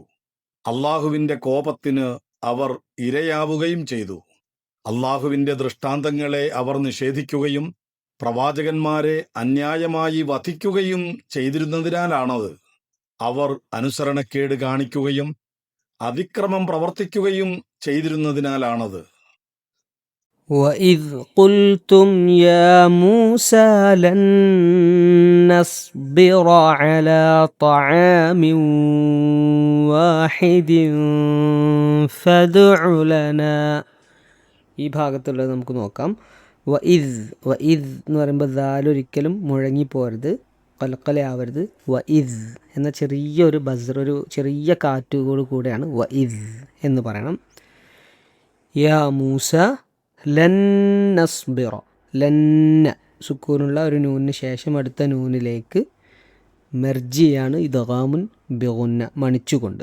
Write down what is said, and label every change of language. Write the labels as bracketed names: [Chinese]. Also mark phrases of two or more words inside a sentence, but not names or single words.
[Malayalam] അള്ളാഹുവിന്റെ കോപത്തിന് അവർ ഇരയാവുകയും ചെയ്തു. അള്ളാഹുവിന്റെ ദൃഷ്ടാന്തങ്ങളെ അവർ നിഷേധിക്കുകയും പ്രവാചകന്മാരെ അന്യായമായി വധിക്കുകയും ചെയ്തിരുന്നതിനാലാണത്. അവർ അനുസരണക്കേട് കാണിക്കുകയും അതിക്രമം പ്രവർത്തിക്കുകയും ചെയ്തിരുന്നതിനാലാണത്. [Arabic] وَإِذْ قُلْتُمْ يَا مُوسَى لَن نَّصْبِرَ عَلَىٰ طَعَامٍ وَاحِدٍ فَادْعُ لَنَا. [Malayalam] ഈ ഭാഗത്തുള്ളത് നമുക്ക് നോക്കാം. വഇദ് എന്ന് പറയുമ്പോൾ ദാലൊരിക്കലും മുഴങ്ങിപ്പോരുത്, കലക്കലയാവരുത്. വഇദ് എന്ന ചെറിയൊരു ബസർ, ഒരു ചെറിയ കാറ്റുകോട് കൂടെയാണ് വഇദ് എന്ന് പറയണം. [Arabic] يا موسى لن نصبر, [Malayalam] ലന്ന സുക്കൂനുള്ള ഒരു നൂനിന് ശേഷം അടുത്ത നൂനിലേക്ക് മെർജിയാണ് [Arabic] إدغام بغنة, [Malayalam] മണിച്ചുകൊണ്ട്.